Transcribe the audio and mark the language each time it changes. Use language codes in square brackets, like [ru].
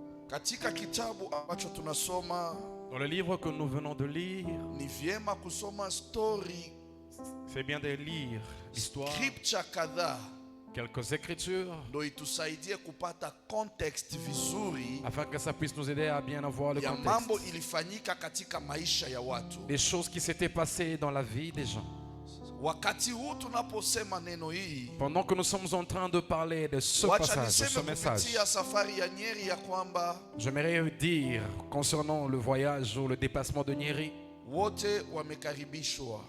[sw] Katika kitabu ambacho tunasoma, [fr] Dans le livre que nous venons de lire, [sw] ni vyema kusoma story, [fr] c'est bien de lire l'histoire, [sw] scripture kadhaa, [fr] quelques écritures [sw] ndo itusaidie kupata context vizuri [fr] afin que ça puisse nous aider à bien avoir le [sw] ya mambo [fr] contexte [sw] ilifanyika katika maisha ya watu. [fr] des choses qui s'étaient passées dans la vie des gens. [sw] Wakati huu tunaposema neno hii, [fr] Pendant que nous sommes en train de parler de ce [sw] wacha [fr] passage, de ce [sw] niseme [fr] message, [sw] kupitia safari ya Nyeri ya kwamba [fr] j'aimerais dire concernant le voyage ou le déplacement de Nyeri [sw] wote wamekaribishwa.